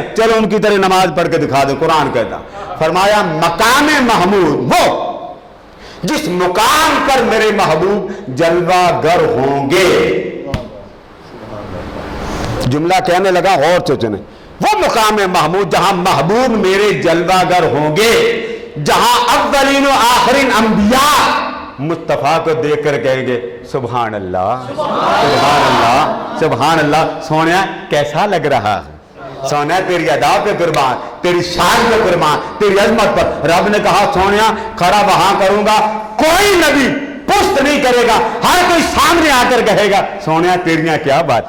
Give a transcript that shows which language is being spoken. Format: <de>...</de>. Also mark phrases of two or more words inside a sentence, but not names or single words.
<ur>چلو ان کی طرح نماز پڑھ کے دکھا دو. قرآن کہتا, فرمایا مقام محمود وہ جس مقام پر میرے محبوب جلوہ گر ہوں گے. جملہ کہنے لگا غور سے سنیں. وہ مقام محمود جہاں محبوب میرے جلوہ گر ہوں گے, جہاں اولین و آخرین انبیاء مصطفیٰ کو دیکھ کر کہیں گے</ur> <ar>سبحان اللہ سبحان اللہ سبحان اللہ.</ar> <ur>سونیا کیسا لگ رہا ہے, سونیا تیری ادا پہ قربان, تیری شان پہ قربان, تیری عظمت پر. رب نے کہا سونیا کھڑا وہاں کروں گا, کوئی نبی پشت نہیں کرے گا, ہر کوئی سامنے آ کر کہے گا سونیا تیریاں کیا باتیں.</ur>